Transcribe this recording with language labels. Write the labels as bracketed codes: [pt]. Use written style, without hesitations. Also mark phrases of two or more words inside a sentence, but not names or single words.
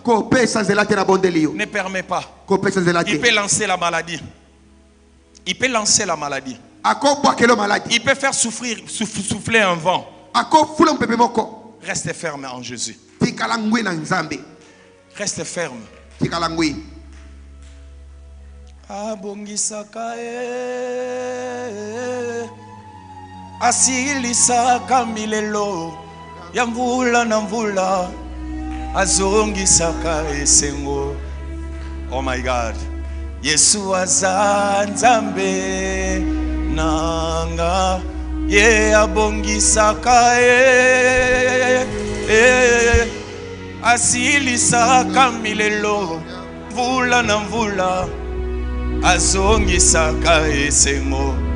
[fr] Ne permets pas. Il peut lancer la maladie. Il peut lancer la maladie. Il peut faire souffler un vent. Reste ferme en Jésus. Reste ferme. [ln] Abongisaka asilisaka milelo ya mvula na mvula azongisaka esengo. [en] Oh my God. [ln] Yesu aza nzambe nanga ye abongisaka asilisaka milelo mvula na mvula azongisaka esengo.